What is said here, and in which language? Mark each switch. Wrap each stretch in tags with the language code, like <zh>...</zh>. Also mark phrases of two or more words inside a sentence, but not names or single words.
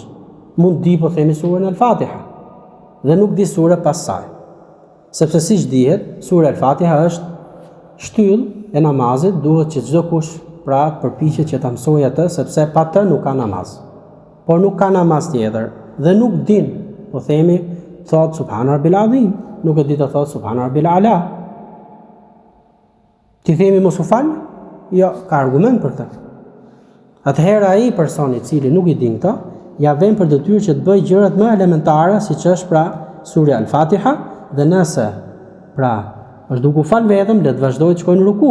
<sq>Mund di po themi surën Al-Fatiha dhe nuk di sure pas saj. Sepse siç dihet, sura Al-Fatiha është shtyllë e namazit, duhet që çdo kush pra përpiqet që ta mësojë atë, sepse pa të nuk ka namaz. Por nuk ka namaz tjetër dhe nuk din, po themi, thot</sq> <ar>سبحان ربي العظيم,</ar> <sq>nuk e di të thot</sq> <ar>سبحان ربي الأعلى.</ar> <sq>Ti themi mos u fal? Jo, ka argument për këtë. Atëherë ai personi i cili nuk i din këtë, ja vjen për detyrë që të bëjë gjërat më elementare, siç është pra surja Al-Fatiha, dhe nëse pra është duke u fal vetëm, le të vazhdojë të shkojë në ruku.</sq>